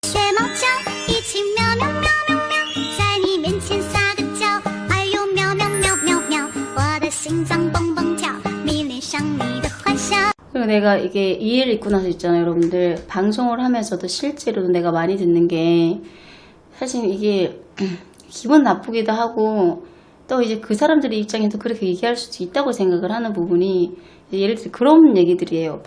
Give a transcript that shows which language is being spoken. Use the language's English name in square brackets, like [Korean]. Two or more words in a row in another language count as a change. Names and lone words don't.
[Chinese] 学猫叫，一起喵喵喵喵喵，在你面前撒个娇，哎呦喵喵喵喵喵，我的心脏蹦蹦跳，迷恋上你的坏笑。 [Korean] 그리고 내가 이게 이 일 있고 나서 있잖아요, 여러분들. 방송을 하면서도 실제로도 내가 많이 듣는 게 사실 이게 기분 나쁘기도 하고 또 이제 그 사람들의 입장에서 그렇게 얘기할 수도 있다고 생각을 하는 부분이 예를 들어 그런 얘기들이에요.